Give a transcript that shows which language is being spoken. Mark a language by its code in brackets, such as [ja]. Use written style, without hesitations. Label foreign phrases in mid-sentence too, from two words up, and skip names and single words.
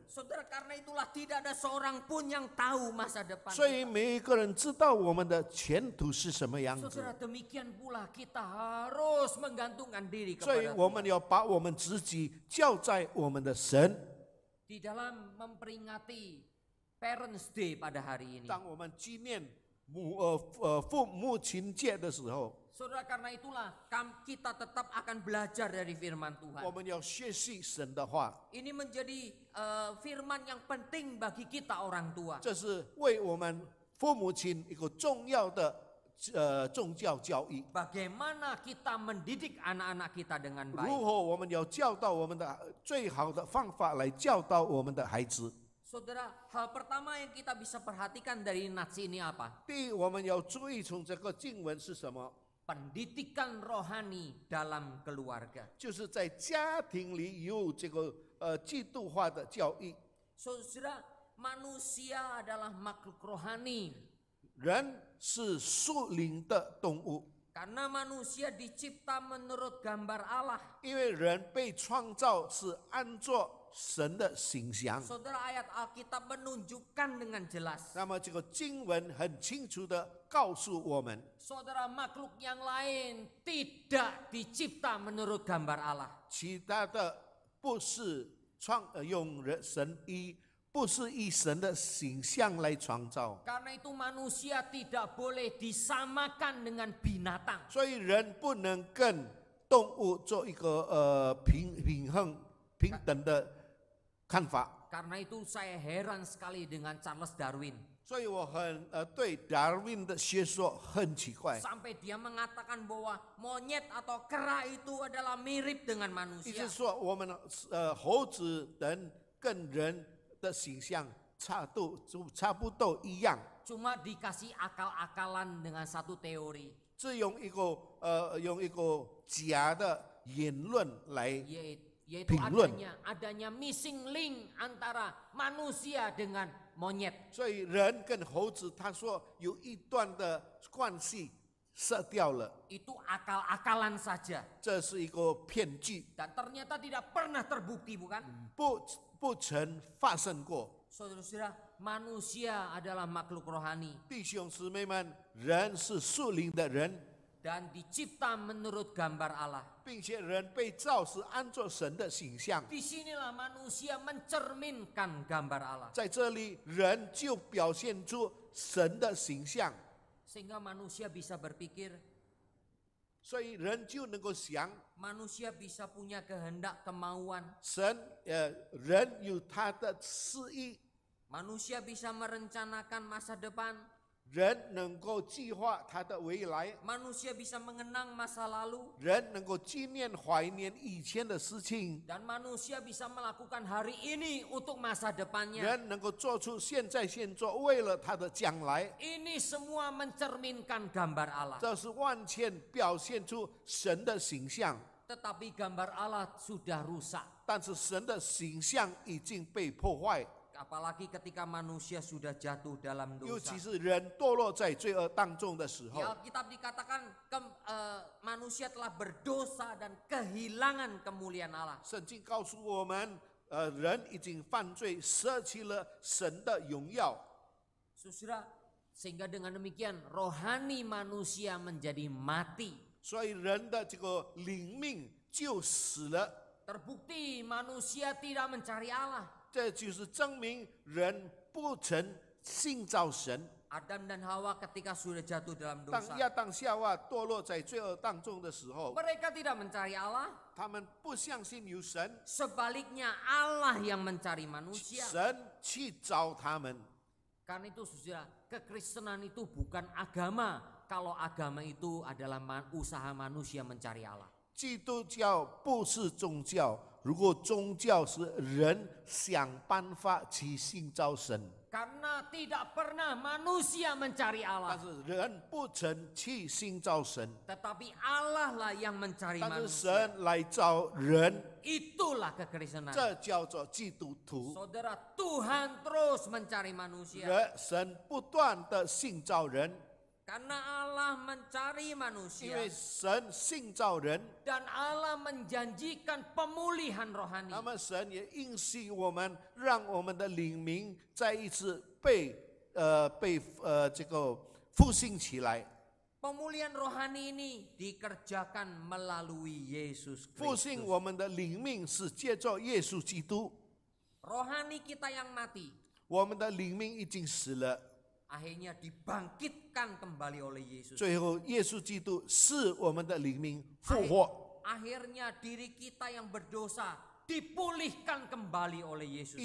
[id] Saudara, karena itulah tidak ada seorang pun yang tahu masa depan. [zh] 所以每一个人知道我们的前途是什么样子， [id] Saudara, demikian pula kita harus menggantungkan diri [zh] 所以 [id] kepada [zh] 我们要把我们自己交在我们的神。 [id] di dalam memperingati [en] Parents Day [id] pada hari ini. [zh] 当我们纪念父母亲节的时候， [id] Saudara, karena itulah kita tetap akan belajar dari firman Tuhan. [zh] 我们要学习神的话， [id] Ini menjadi firman yang penting bagi kita orang tua. [zh] 这是为我们父母亲一个重要的宗教教育。 [id] Bagaimana kita mendidik anak-anak kita dengan [zh] 如 [id] baik. [zh] 何我们要教导我们的最好的方法来教导我们的孩子？ [id] Saudara, hal pertama yang kita bisa perhatikan dari nats ini apa? [zh] 第一，我们要注意从这个经文是什么？ [id] Pendidikan rohani dalam keluarga. [zh] 就是在家庭里有这个基督化的教育。 [id] Saudara, manusia adalah makhluk rohani. [zh] 人是属灵的动物， [id] Karena manusia dicipta menurut gambar Allah. [zh] 因为人被创造是按照神的形象。 [id] Saudara, ayat Alkitab menunjukkan dengan jelas. [zh] 那么这个经文很清楚的告诉我们， [id] Saudara, makhluk yang lain tidak dicipta menurut gambar Allah. [zh] 其他的不是不是以神的形象来创造， [id] Karena itu manusia tidak boleh disamakan dengan binatang. [zh] 所以人不能跟动物做一个平等的看法。 [id] Karena itu saya heran sekali dengan Charles Darwin. [zh] 所以我对达尔文的学说很奇怪， [id] Sampai dia mengatakan bahwa monyet atau kera itu adalah mirip dengan [zh] 一 [id] manusia. [zh] 直说我们猴子人跟人的形象差不多一样， [id] Cuma dikasih akal-akalan dengan satu teori. [zh] 是用一个假的言论来 [id] Yaitu Pinglun. adanya [en] missing link [id] antara manusia dengan monyet. [zh] 所以人跟猴子，他说有一段的关系失掉了， [id] Itu akal-akalan saja. [zh] 这是一个骗局， [id] Dan ternyata tidak pernah terbukti, bukan? [zh] 不曾发生过。 [id] Saudara-saudara, manusia adalah makhluk rohani [zh] 弟兄姊妹们，人是属灵的人， [id] dan dicipta menurut gambar Allah. [zh] 并且人被造是按照神的形象， [id] Disinilah manusia mencerminkan gambar Allah. [zh] 在这里人就表现出神的形象， [id] Sehingga manusia bisa berpikir, [zh] 所以人就能够想， [id] manusia bisa punya kehendak, kemauan. [zh] 人有他的私意， [id] Manusia bisa merencanakan masa depan. [zh] 人能够计划他的未来， [id] Manusia bisa mengenang masa lalu. [zh] 人能够纪念怀念以前的事情， [id] Dan manusia bisa melakukan hari ini untuk masa depannya. [zh] 人能够做出现在现做，为了他的将来， [id] Ini semua mencerminkan gambar Allah. [zh] 这是完全表现出神的形象。 [id] Tetapi gambar Allah sudah rusak. [zh] 但是神的形象已经被破坏， [id] Apalagi ketika manusia sudah jatuh dalam [zh] 尤 [id] dosa. [zh] 其是人堕落在罪恶当中的时 [id] Di [zh] 候。 [id] Alkitab dikatakan manusia telah berdosa dan kehilangan kemuliaan Allah. [zh] 圣经告诉我们，人已经犯罪，舍弃了神的荣耀， [id] Saudara, sehingga dengan demikian rohani manusia menjadi mati. [zh] 所以人的这个灵命就死了。 [id] Terbukti manusia tidak mencari Allah. [zh] 这就是证明人不曾信造神。 [id] Adam dan Hawa ketika sudah jatuh dalam [zh] 当 [id] dosa, [zh] 亚当夏娃堕落在罪恶当中的时候， [id] mereka tidak mencari Allah. [zh] 他们不相信有神， [id] Sebaliknya Allah yang mencari manusia. [zh] 神去找他们。 [id] Karena itu saudara, kekristenan itu bukan agama. Kalau agama itu adalah usaha manusia mencari Allah. [zh] 基督教不是宗教，如果宗教是人想办法去信造神。 [id] Karena tidak pernah manusia mencari [zh] 但 [id] Allah. [zh] 是人不曾去寻找神， [id] Tetapi Allah lah yang mencari [zh] 但是 [id] manusia. [zh] 神来找人， [id] Itulah kekristenan. [zh] 这叫做基督徒。 [id] Saudara, Tuhan terus mencari manusia. [zh] 神不断的寻找人， [id] Karena Allah mencari [zh] 因 [id] manusia. [zh] 为神寻找人， [id] Dan Allah menjanjikan pemulihan rohani. [zh] 那么神也应许我们，让我们的灵命再一次被这个复兴起来。 [id] Pemulihan rohani ini dikerjakan melalui Yesus [zh] 复兴 [id] Kristus. [zh] 我们的灵命是借着耶稣基督， [id] Rohani kita yang mati [zh] 我们的灵命已经死了， [id] akhirnya dibangkitkan kembali oleh Yesus. [zh] 最后耶稣基督使我们的灵命复活， [id] Akhirnya diri kita yang berdosa dipulihkan kembali oleh Yesus